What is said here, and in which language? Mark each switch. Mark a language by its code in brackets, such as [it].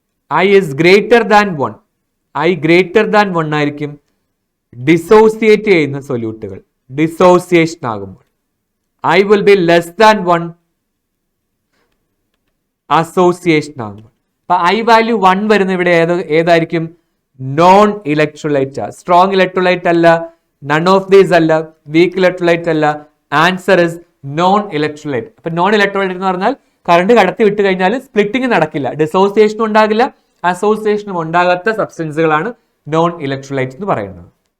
[en] I is greater than 1. [ml] I greater than 1 ആയിരിക്കും dissociate ചെയ്യുന്ന സൊല്യൂട്ടുകൾ. Dissociation ആകുമ്പോൾ [en] I will be less than 1 [ml] association ആകുമ്പോൾ. അപ്പൊ I വാല്യൂ 1 വരുന്ന ഇവിടെ ഏതായിരിക്കും? Non electrolyte. സ്ട്രോങ് ഇലക്ട്രോലൈറ്റ് അല്ല, നൺ ഓഫ് ദീസ് അല്ല, വീക്ക് ഇലക്ട്രോലൈറ്റ് അല്ല. [en] Answer is non electrolyte. [ml] അപ്പൊ നോൺ ഇലക്ട്രോലൈറ്റ് എന്ന് പറഞ്ഞാൽ കറണ്ട് കടത്തി വിട്ട് കഴിഞ്ഞാൽ സ്പ്ലിറ്റിംഗ് നടക്കില്ല, ഡിസോസിയേഷനും ഉണ്ടാകില്ല, അസോസിയേഷനും ഉണ്ടാകാത്ത സബ്സ്റ്റൻസുകളാണ് നോൺ ഇലക്ട്രോലൈറ്റ് എന്ന് പറയുന്നത്.